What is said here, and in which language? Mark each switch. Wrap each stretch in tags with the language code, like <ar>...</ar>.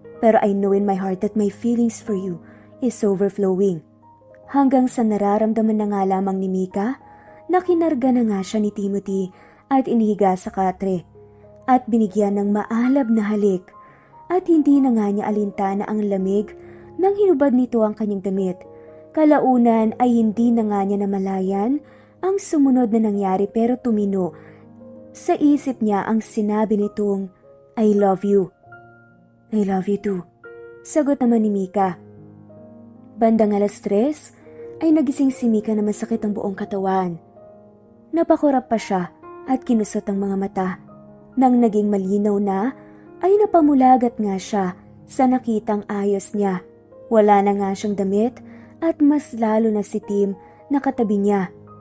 <en>Pero I know in my heart that my feelings for you is overflowing."</en> <tl>Hanggang sa nararamdaman na nga lamang ni Mika na kinarga na nga siya ni Timothy at inihiga sa katre at binigyan ng maalab na halik at hindi na nga niya alintana ang lamig nang hinubad nito ang kanyang damit. Kalaunan ay hindi na nga niya namalayan ang sumunod na nangyari pero tumino sa isip niya ang sinabi nitong,</tl> <en>"I love you." "I love you too,"</en> <tl>sagot naman ni Mika. Bandang 3:00 ay nagising si Mika na masakit ang buong katawan. Napakurap pa siya at kinusot ang mga mata. Nang naging malinaw na, ay napamulagat nga siya sa nakitang ayos niya. Wala na nga siyang damit at mas lalo na si Tim na katabi niya.</tl>